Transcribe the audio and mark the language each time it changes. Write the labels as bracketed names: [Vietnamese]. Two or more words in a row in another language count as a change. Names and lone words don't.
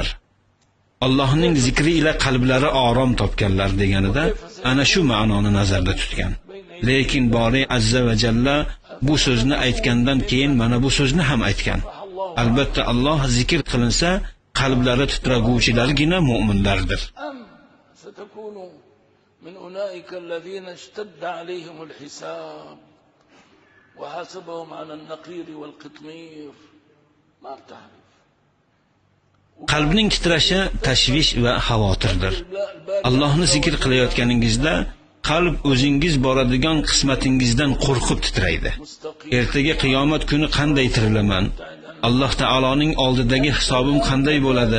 [Uzbek] Allohning zikri ila qalblari orom topganlar deganida ana shu ma'noni nazarda tutgan. Lekin Bori azza va jalla bu so'zni aytgandan keyin mana bu so'zni ham aytgan. Albatta Alloh zikr qilinsa, qalblari titraguvchilargina mu'minlardir. [Arabic] من أولئك الذين اشتد عليهم الحساب وحاسبهم على النقير والقطمير ما تعرف. [Uzbek] Qalbning titrashi tashvish va xavotirdir. Allohni zikr qilayotganingizda qalb o'zingiz boradigan qismatingizdan qo'rqib titraydi. Ertaga qiyomat kuni qanday tirilaman? Alloh taoloning oldidagi hisobim qanday bo'ladi?